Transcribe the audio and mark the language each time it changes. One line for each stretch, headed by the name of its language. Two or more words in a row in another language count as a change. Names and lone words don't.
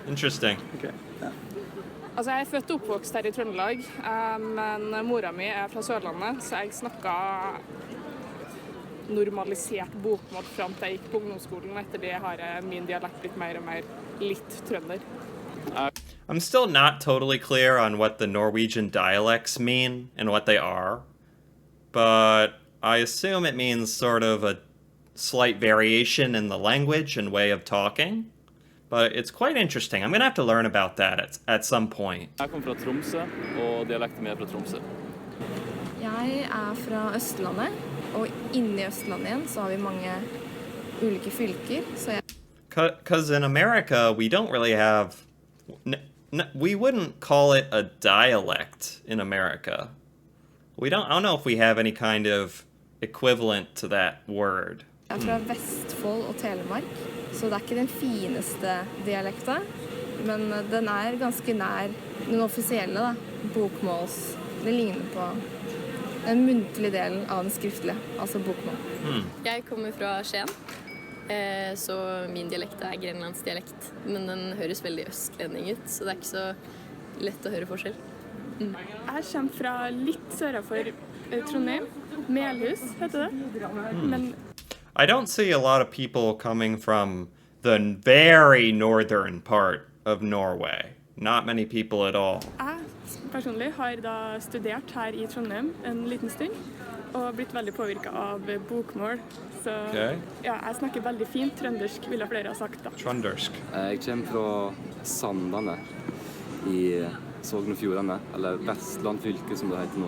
English: Interesting.
Norwegian: Okay. Ja. Altså, jeg er født og oppvokst her i Trøndelag, men mora mi er fra Sørlandet, så jeg snakket normalisert bokmål fram til jeg gikk på ungdomsskolen, og etter det har min dialekt blitt mer og mer litt trønder.
English: I'm still not totally clear on what the Norwegian dialects mean and what they are, but I assume it means sort of a slight variation in the language and way of talking. But it's quite interesting. I'm going to have to learn about that at some point.
Norwegian: Jeg kommer fra Tromsø, og dialekten min er fra Tromsø. Jeg er fra Østlandet, og inni Østlandet igjen så har vi mange ulike fylker, så jeg...
English: Because in America, we don't really have... we wouldn't call it a dialect in America. I don't know if we have any kind of equivalent to that word.
Norwegian: Jeg er fra Vestfold og Telemark, så det er ikke den fineste dialekta, men den er ganske nær den offisielle, da, bokmåls. Det ligner på den muntlige delen av den skriftlige, altså bokmål. Jeg kommer fra Skien, så min dialekt er grenlandsdialekt, men den høres veldig østlending ut, så det er ikke så lett å høre forskjell. Jeg kommer fra litt sørafor Trondheim. Melhus heter det. Men
English: I don't see a lot of people coming from the very northern part of Norway. Not many people at all.
Norwegian: jeg personlig har da studert her i Trondheim en liten stund, og blitt veldig påvirket av bokmål. Så
English: Okay.
Norwegian: ja, jeg snakker veldig fint trøndersk, ville flere ha sagt da. Trøndersk. Jeg kommer fra Sandane i Sogn og Fjordane, eller Vestland fylke som det heter nå.